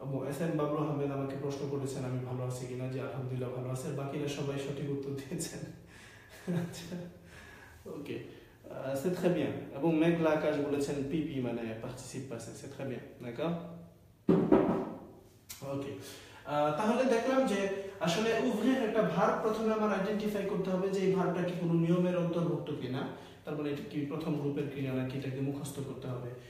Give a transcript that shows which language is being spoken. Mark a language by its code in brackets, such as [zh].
[bn] S M Bablu Ahmed আমাকে প্রশ্ন করেছেন আমি ভালো আছি কিনা, যে আলহামদুলিল্লাহ ভালো আছে, বাকিরা সবাই সঠিক উত্তর দিয়েছেন। আচ্ছা, ওকে, [fr] c'est très bien। [bn] এবং মেঘলা আকাশ বলেছেন পিপি মানে পার্টিসিপ পাসে, [fr] c'est très bien, d'accord? [bn] ওকে, তাহলে দেখলাম যে আসলে ouvrir একটা ভার্ব প্রথমে আমার আইডেন্টিফাই করতে হবে যে এই ভার্বটা কি কোনো নিয়মের অন্তর্ভুক্ত কিনা, তারপরে এটা কি প্রথম গ্রুপের ক্রিয়া নাকি এটাকে মুখস্থ করতে হবে।